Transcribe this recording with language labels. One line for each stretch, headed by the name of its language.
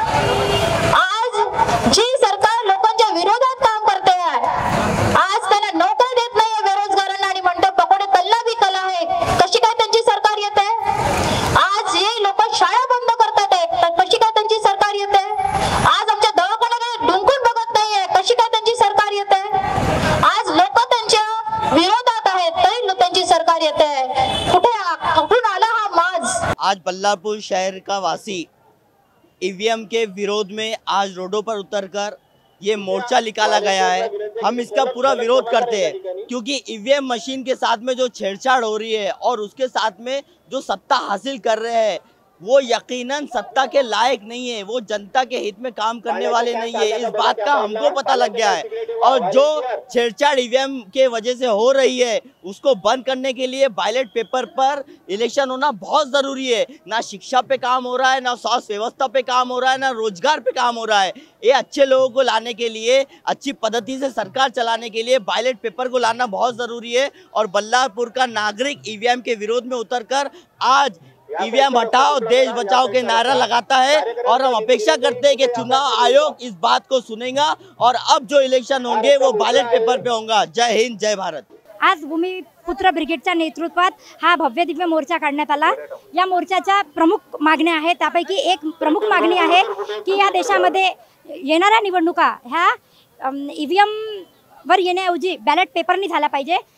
Marathi: आज जी सरकार लोकांच्या विरोधात काम करते आहे, आज त्यांना नोकरी देत नाहीये बेरोजगारांना आणि म्हणतो
Hindi: पकोडे तल्ला भी कला
Marathi: आहे, कशी काय त्यांची सरकार येते। आज हे लोक शाळा बंद करतात आहे, कशी काय त्यांची सरकार येते। आज आमच्या दवाखान्याकडे डुंकून बघत नाहीये, कशी काय त्यांची सरकार येते। आज लोक त्यांच्या विरोधात आहेत तरी त्यांची सरकार येते। कुठून आला हा माज।
Hindi: आज बल्लारपुर शहर का वासी ईवीएम के विरोध में आज रोडों पर उतरकर ये मोर्चा निकाला गया है। हम इसका पूरा विरोध करते हैं क्योंकि ईवीएम मशीन के साथ में जो छेड़छाड़ हो रही है और उसके साथ में जो सत्ता हासिल कर रहे हैं वो यकीनन सत्ता के लायक नहीं है, वो जनता के हित में काम करने वाले नहीं है। इस बात का हमको पता लग गया है और जो छेड़छाड़ ईवीएम के वजह से हो रही है उसको बंद करने के लिए बैलेट पेपर पर इलेक्शन होना बहुत ज़रूरी है। ना शिक्षा पे काम हो रहा है, ना स्वास्थ्य व्यवस्था पे काम हो रहा है, ना रोजगार पे काम हो रहा है। ये अच्छे लोगों को लाने के लिए, अच्छी पद्धति से सरकार चलाने के लिए बैलेट पेपर को लाना बहुत ज़रूरी है। और बल्लारपुर का नागरिक ईवीएम के विरोध में उतरकर आज ईवीएम हटाओ देश बचाओ के नारा लगाता है और हम अपेक्षा करते हैं कि चुनाव आयोग इस बात को सुनेगा और अब जो इलेक्शन होंगे वो बैलेट पेपर पे होगा। जय हिंद, जय भारत।
Marathi: आज भूमिपुत्र ब्रिगेडच्या नेतृत्वात हा भव्य दिव्य मोर्चा काढण्यात आला। या मोर्चाच्या प्रमुख मागण्या आहेत, त्यापैकी एक प्रमुख मागणी आहे की या देशामध्ये येणाऱ्या निवडणुका ह्या ईव्हीएम वर येण्याऐवजी बॅलेट पेपरनी झाला पाहिजे।